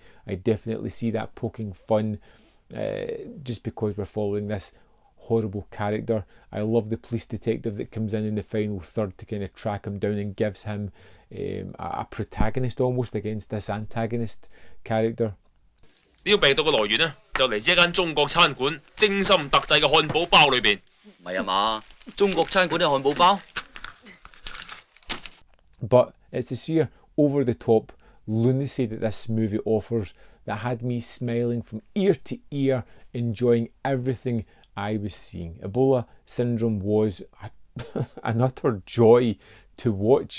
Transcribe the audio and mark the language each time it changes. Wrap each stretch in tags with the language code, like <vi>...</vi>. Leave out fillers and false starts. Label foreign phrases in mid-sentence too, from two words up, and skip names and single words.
<en>I definitely see that poking fun, just because we're following this horrible character. I love the police detective that comes in the final third to kind of track him down and gives him a protagonist almost against this antagonist character.</en> <yue>呢個病毒嘅來源呢，就嚟自一間中國餐館精心特製嘅漢堡包裏邊。唔係啊嘛，中國餐館啲漢堡包。</yue> <en>But it's the sheer over-the-top lunacy that this movie offers that had me smiling from ear to ear, enjoying everything I was seeing. Ebola Syndrome was an utter joy to watch.</en>